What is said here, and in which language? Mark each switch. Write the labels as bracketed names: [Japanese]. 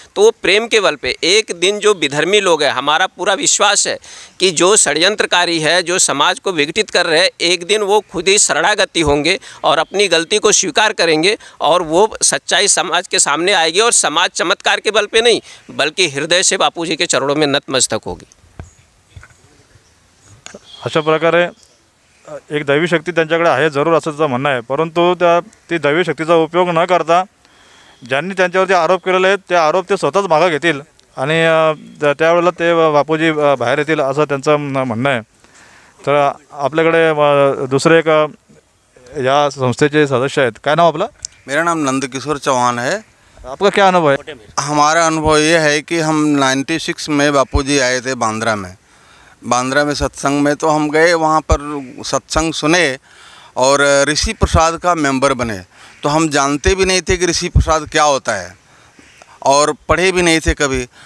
[Hindi] तो वो प्रेम के बल पे एक दिन जो विधर्मी लोग हैं, हमारा पूरा विश्वास है कि जो षड्यंत्रकारी है, जो समाज को विघटित कर रहे हैं, एक दिन वो खुद ही शरणागति होंगे और अपनी गलती को स्वीकार करेंगे और वो सच्चाई समाज के सामने आएगी और समाज चमत्कार के बल पे नहीं बल्कि हृदय से बापूजी के चरणों में नतमस्तक होगी। [Marathi] अशा प्रकारे एक दैवी शक्ती त्यांच्याकडे आहे जरूर असं त्याचं म्हणणं आहे, परंतु ती दैवी शक्तीचा उपयोग न करता ज्यांनी त्यांच्यावरती आरोप केलेले आहेत ते आरोप ते स्वतःच मागं घेतील आणि त्यावेळेला ते बापूजी बाहेर येतील असं त्यांचं म्हणणं आहे। तर आपल्याकडे दुसरे एक या संस्थेचे सदस्य आहेत। काय नाव आपलं? [Hindi] मेरा नाम नंदकिशोर चौहान है। आपका क्या अनुभव है? हमारा अनुभव ये है कि हम 96 में बापूजी आए थे बांद्रा में सत्संग में, तो हम गए वहाँ पर सत्संग सुने और ऋषि प्रसाद का मेंबर बने। तो हम जानते भी नहीं थे कि ऋषि प्रसाद क्या होता है और पढ़े भी नहीं थे कभी।